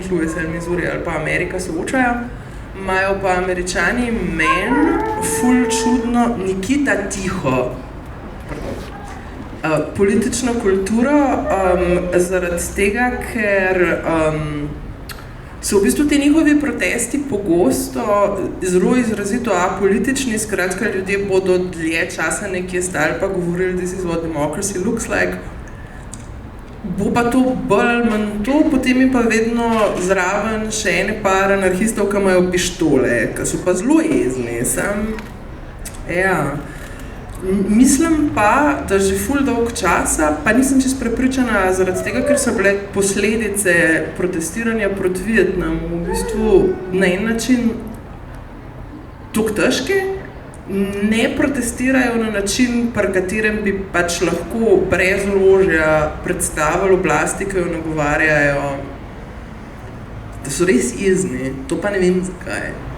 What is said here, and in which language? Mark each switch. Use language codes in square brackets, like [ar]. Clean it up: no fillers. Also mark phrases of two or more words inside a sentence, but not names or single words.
[sl] Louis ali Missouri ali pa Amerika soočajo. Imajo pa Američani ful čudno, Nikita tiho, politično kulturo, zaradi tega, ker so v bistvu ti njihovi protesti pogosto zelo izrazito apolitični, skratka ljudje bodo dlje časa nekje stali pa govorili, [en] this is what democracy looks like. [sl] Bo pa to bolj manj to, potem je pa vedno zraven še ene par anarhistov, ki imajo pištole, ki so pa zelo jezni. Mislim pa, da že ful dolg časa, pa nisem čisto prepričana zaradi tega, ker so bile posledice protestiranja proti Vietnamu v bistvu na en način toliko težke, ne protestirajo na način, pri katerem bi pač lahko brez orožja predstavili oblasti, ki jo nagovarjajo, da so res jezni, to pa ne vem zakaj.